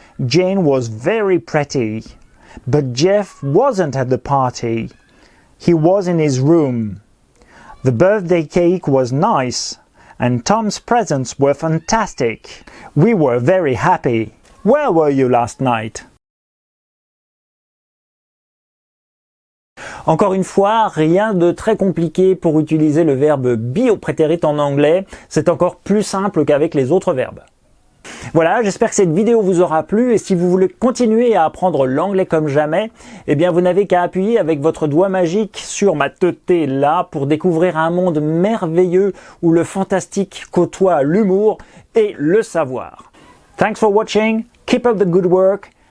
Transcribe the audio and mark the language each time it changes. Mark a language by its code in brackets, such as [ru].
[en] Jane was very pretty, but Jeff wasn't at the party. He was in his room. The birthday cake was nice, and Tom's presents were fantastic. We were very happy. Where were you last night? [fr] Encore une fois, rien de très compliqué pour utiliser le verbe be au prétérit en anglais. C'est encore plus simple qu'avec les autres verbes. Voilà, j'espère que cette vidéo vous aura plu et si vous voulez continuer à apprendre l'anglais comme jamais, eh bien vous n'avez qu'à appuyer avec votre doigt magique sur ma teuté là pour découvrir un monde merveilleux où le fantastique côtoie l'humour et le savoir. [en] Thanks for watching, keep up the good work.